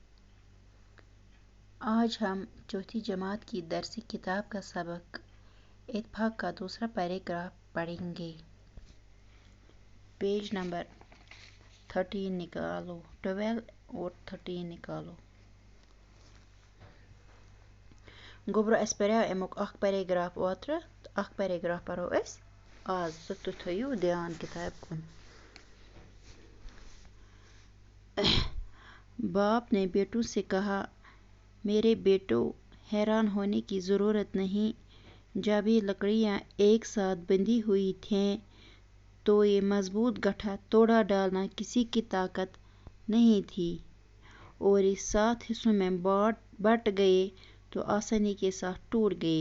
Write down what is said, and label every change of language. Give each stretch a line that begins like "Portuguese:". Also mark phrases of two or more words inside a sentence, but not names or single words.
Urdu: آج ہم چوتھی جماعت کی درسی کتاب کا سبق اتفاق کا دوسرا پیراگراف پڑھیں گے۔
English: page number
Urdu: 13 نکالو، 12 اور 13 نکالو۔
Kashmiri: گوبرو اس پریو امیک اخ پیراگراف اوترٕ اخ پیراگراف پرو اس آز تُہۍ تھٲیِو دھیان کتاب کُن۔
Urdu: باپ نے بیٹوں سے کہا، میرے بیٹوں، حیران ہونے کی ضرورت نہیں۔ جب یہ لکڑیاں ایک ساتھ بندھی ہوئی تھیں تو یہ مضبوط گٹھا توڑا ڈالنا کسی کی طاقت نہیں تھی، اور یہ 7 حصوں میں بٹ گئے تو آسانی کے ساتھ ٹوٹ گئے۔